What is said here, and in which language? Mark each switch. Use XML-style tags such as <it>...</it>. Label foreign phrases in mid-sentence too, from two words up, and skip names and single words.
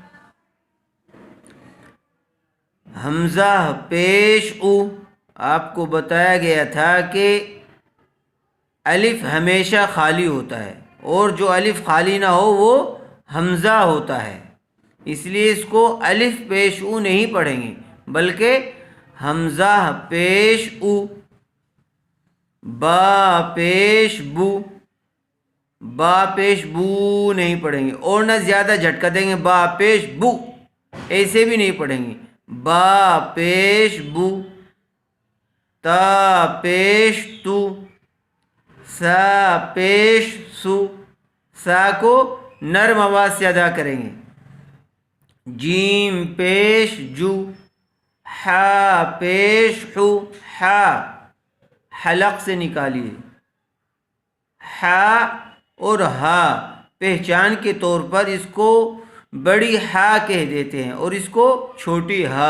<ur>حمزہ پیش او، آپ کو بتایا گیا تھا کہ الف ہمیشہ خالی ہوتا ہے، اور جو الف خالی نہ ہو وہ حمزہ ہوتا ہے، اس لیے اس کو الف پیش او نہیں پڑھیں گے بلکہ حمزہ پیش او۔ با پیش بو، با پیش بو نہیں پڑھیں گے، اور نہ زیادہ جھٹکا دیں گے با پیش بو، ایسے بھی نہیں پڑھیں گے۔ با پیش بو، تا پیش تو، سا پیش سو، سا کو نرم آواز سے ادا کریں گے۔ جیم پیش جو، حا پیش حو، حا حلق سے نکالیے، حا اور ہا پہچان کے طور پر اس کو بڑی ہا کہہ دیتے ہیں اور اس کو چھوٹی ہا۔</ur>